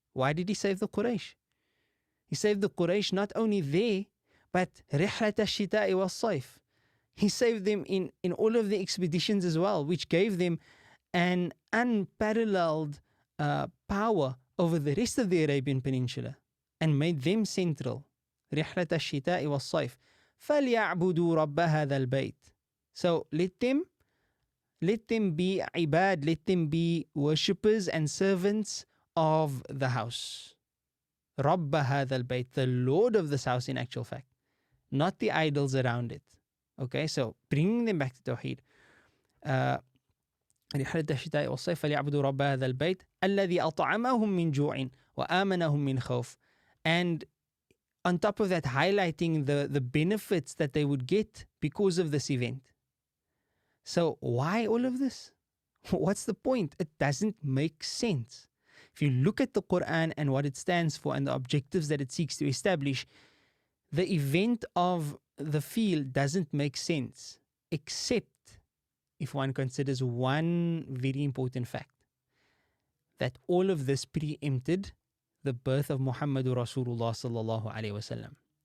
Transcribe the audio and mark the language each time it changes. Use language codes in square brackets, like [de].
[en] Why did He save the Quraysh? He saved the Quraysh not only there, but [ar] رِحْلَةَ الشِّتَاءِ وَالصَّيْفِ. [en] He saved them in all of the expeditions as well, which gave them an unparalleled power over the rest of the Arabian Peninsula, and made them central. [ar] رحلة الشتاء والصيف فليعبدوا رب هذا البيت. [en] So let them Let them be ibad, let them be worshippers and servants of the house. Rabba hadha al-bayt, the Lord of this house in actual fact, not the idols around it. Okay, so bringing them back to Tawheed. [ar] رحلة الشتاء والصيف فليعبدوا رب هذا البيت الذي أطعمهم من جوع وآمنهم من خوف. [en] And on top of that, highlighting the benefits that they would get because of this event. So why all of this? What's the point? It doesn't make sense. If you look at the Quran and what it stands for and the objectives that it seeks to establish, the event of the field doesn't make sense, except if one considers one very important fact, that all of this preempted the birth of Muhammadur Rasulullah sallallahu alaihi wasallam.